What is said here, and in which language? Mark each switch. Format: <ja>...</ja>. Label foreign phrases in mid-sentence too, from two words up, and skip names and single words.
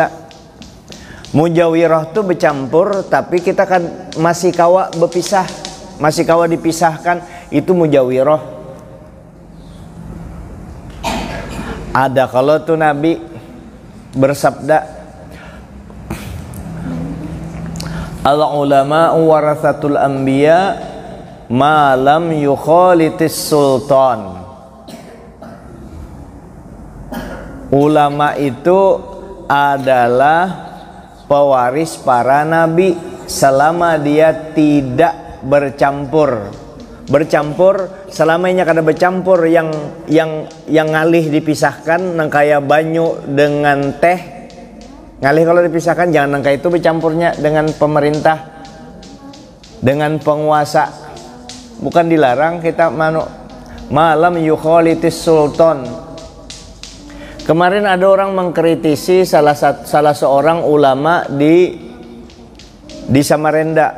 <bjn>Mujawirah itu bercampur tapi kita kan masih kawa berpisah, masih kawa dipisahkan, itu mujawirah. Ada kalau tuh Nabi bersabda,</bjn> <ar>العلماء ورثة الأنبياء ما لم يخالطوا السلطان.</ar> <id>Ulama itu adalah pewaris para nabi selama dia tidak</id> <bjn>bercampur selamanya kada bercampur yang ngalih dipisahkan nang kaya banyu dengan teh, ngalih kalau dipisahkan jangan nang kaya itu bercampurnya dengan pemerintah, dengan penguasa, bukan dilarang kita</bjn> <ar>ما لم يخالطوا السلطان.</ar> <id>Kemarin ada orang mengkritisi salah seorang ulama di Samarinda.</id>